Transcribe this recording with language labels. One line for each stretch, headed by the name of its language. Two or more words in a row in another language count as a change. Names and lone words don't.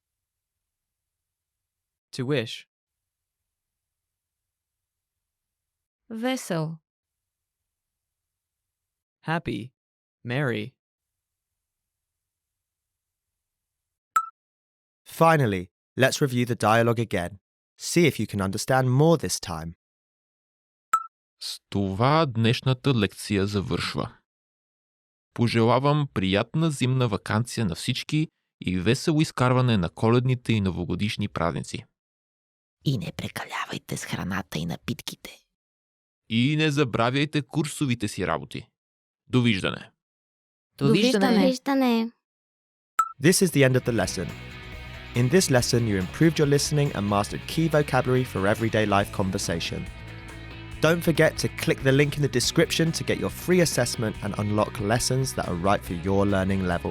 English: To wish. Весел. Happy. Merry. Finally, let's review the dialogue again. See if you can understand more this time.
Bulgarian: С това днешната лекция завършва. Пожелавам приятна зимна ваканция на всички и весело изкарване на коледните и новогодишни празници. И не прекалявайте с храната и напитките. И не забравяйте курсовите си работи. Довиждане! Довиждане.
English: This is the end of the lesson. In this lesson, you improved your listening and mastered key vocabulary for everyday life conversation. Don't forget to click the link in the description to get your free assessment and unlock lessons that are right for your learning level.